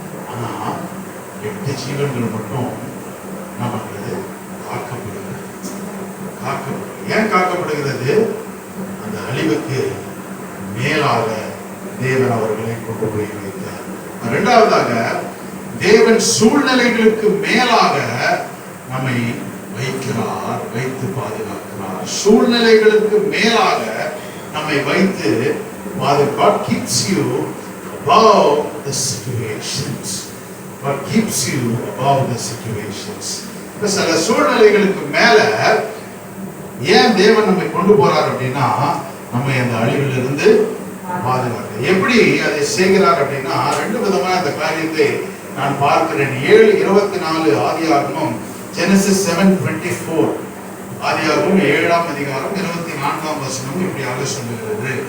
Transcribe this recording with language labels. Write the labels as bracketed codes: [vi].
[ta] ஆனா 8 ஜீவன்கள் மட்டும் நமக்கு காக்கப்படுகிறது. ஏன் காக்கப்படுகிறது? அந்த அழிவுக்கு மேலாக தேவன் அவர்களை கொண்டு போய் வைத்தார். இரண்டாவதாக, தேவன் சூழ்நிலைகளுக்கு மேலாக நம்மை வைக்கிறார், வைத்து பாதுகாக்கிறார். சூழ்நிலைகளுக்கு மேலாக நம்மை வைத்து [en] God keeps you above the situations. God keeps you above the situations. [ta] சில சூழ்நிலைகளுக்கு மேல ஏன் தேவன் நம்மை கொண்டு போறார் அப்படின்னா நம்மை அந்த அழிவிலிருந்து பாதுகாக்க. எப்படி அதை செய்கிறார் அப்படின்னா ரெண்டு விதமா அந்த காரியத்தை நான் பார்க்கிறேன். 7:24 ஆதியாகமம், Genesis 7:24, ஆதியாகமம் 7ஆம் அதிகாரம் 24ஆம் வசனம் இப்படியாக சொல்லுகிறது.